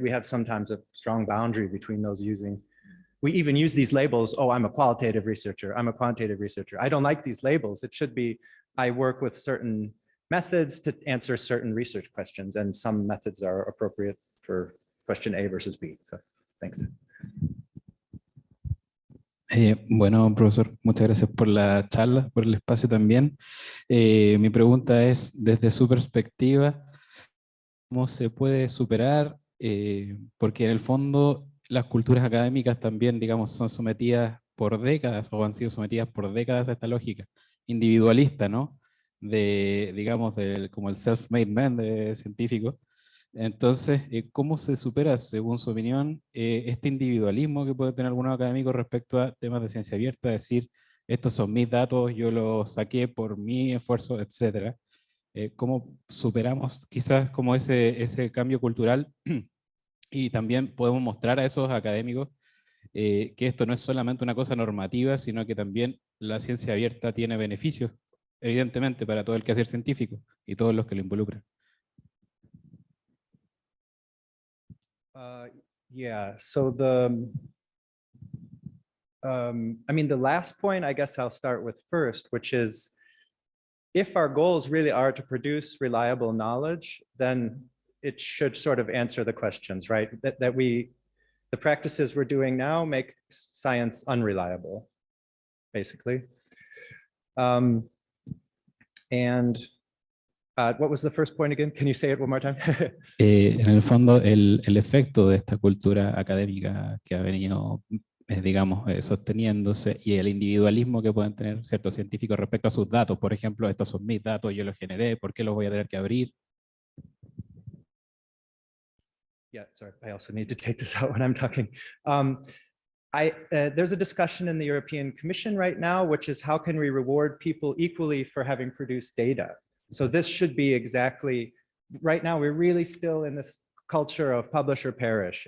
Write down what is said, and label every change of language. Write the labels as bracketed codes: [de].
[en] We have sometimes a strong boundary between those we even use these labels. Oh, I'm a qualitative researcher. I'm a quantitative researcher. I don't like these labels. It should be, I work with certain methods to answer certain research questions, and some methods are appropriate for question A versus B. So thanks. [es] Bueno, profesor, muchas gracias por la charla, por el espacio también. Mi pregunta es, desde su perspectiva, ¿cómo se puede superar? Porque en el fondo las culturas académicas también, digamos, son sometidas por décadas, o han sido sometidas por décadas a esta lógica individualista, ¿no? Digamos, como el [en] self-made man [es] de científico. Entonces, ¿cómo se supera, según su opinión, este individualismo que puede tener algunos académicos respecto a temas de ciencia abierta? Decir, estos son mis datos, yo los saqué por mi esfuerzo, etcétera. ¿Cómo superamos quizás como ese cambio cultural? Y también podemos mostrar a esos académicos que esto no es solamente una cosa normativa, sino que también la ciencia abierta tiene beneficios, evidentemente, para todo el quehacer científico y todos los que lo involucran. [en] Yeah, so I mean, the last point, I guess I'll start with first, which is if our goals really are to produce reliable knowledge, then it should sort of answer the questions, right? The practices we're doing now make science unreliable, basically. And what was the first point again? Can you say it one more time? [es] En el fondo, el efecto de esta cultura académica que ha venido, digamos, sosteniéndose y el individualismo que pueden tener ciertos científicos respecto a sus datos. Por ejemplo, estos son mis datos, yo los generé, ¿por qué los voy a tener que abrir? [en] Yeah, sorry, I also need to take this out when I'm talking. There's a discussion in the European Commission right now, which is how can we reward people equally for having produced data? So this should be exactly, right now we're really still in this culture of publish or perish.